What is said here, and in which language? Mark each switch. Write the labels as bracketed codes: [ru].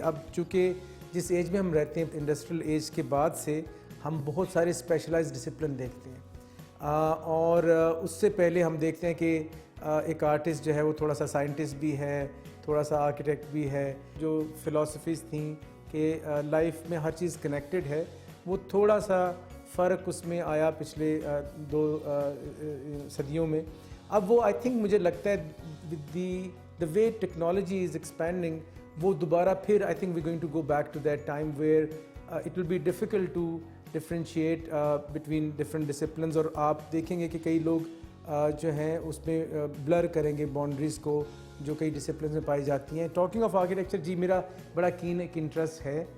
[ur] اب چونکہ جس ایج میں ہم رہتے ہیں انڈسٹریل ایج کے بعد سے ہم بہت سارے اسپیشلائز ڈسپلن دیکھتے ہیں، اور اس سے پہلے ہم دیکھتے ہیں کہ ایک آرٹسٹ جو ہے وہ تھوڑا سا سائنٹسٹ بھی ہے، تھوڑا سا آرکیٹیکٹ بھی ہے. جو فلاسفیز تھیں کہ لائف میں ہر چیز کنیکٹڈ ہے، وہ تھوڑا سا فرق اس میں آیا پچھلے 2 صدیوں میں. اب وہ آئی تھنک مجھے لگتا ہے with [en] the way technology is expanding [ur] وہ دوبارہ پھر I think [en] we're going to go back to that time where it will be difficult to differentiate between different disciplines. [ur] اور آپ دیکھیں گے کہ کئی لوگ جو ہیں اس میں بلر کریں گے باؤنڈریز کو جو کئی ڈسپلنز میں پائی جاتی ہیں. [en] talking of architecture [ur] جی میرا بڑا کین ایک انٹرسٹ ہے،